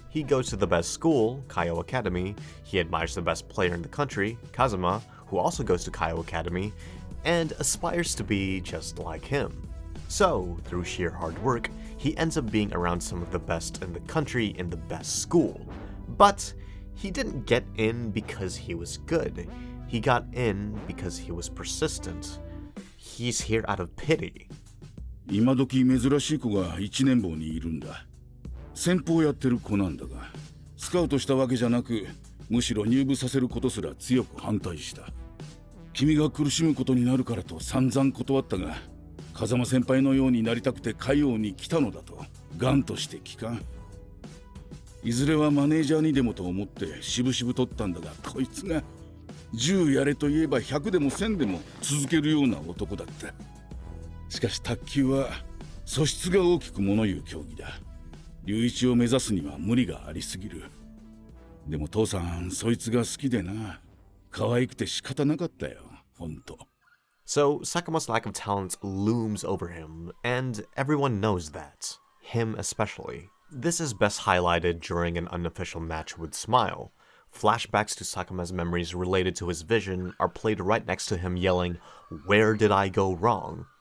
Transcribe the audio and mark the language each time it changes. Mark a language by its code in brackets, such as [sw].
[en] He goes to the best school, Kaio Academy, he admires the best player in the country, Kazuma, who also goes to Kaio Academy, and aspires to be just like him. So, through sheer hard work, he ends up being around some of the best in the country in the best school. But he didn't get in because he was good. He got in because he was persistent. He's here out of pity. [ja] 今時珍しい子が一年坊にいるんだ。先鋒やってる子なんだが、スカウトしたわけじゃなく、むしろ入部させることすら強く反対した。君が苦しむことになるからと散々断ったが、風間先輩のようになりたくて海王に来たのだと、頑として聞かん。いずれはマネージャーにでもと思って渋々取ったんだが、こいつが10やれと言えば100でも1000でも続けるような男だった。しかし卓球は素質が大きく物言う競技だ。龍一を目指すには無理がありすぎる。でも父さん、そいつが好きでな。可愛くて仕方なかったよ、ほんと。 [en] So, Sakuma's lack of talent looms over him, and everyone knows that. Him especially. This is best highlighted during an unofficial match with Smile. Flashbacks to Sakuma's memories related to his vision are played right next to him yelling, "Where did I go wrong?"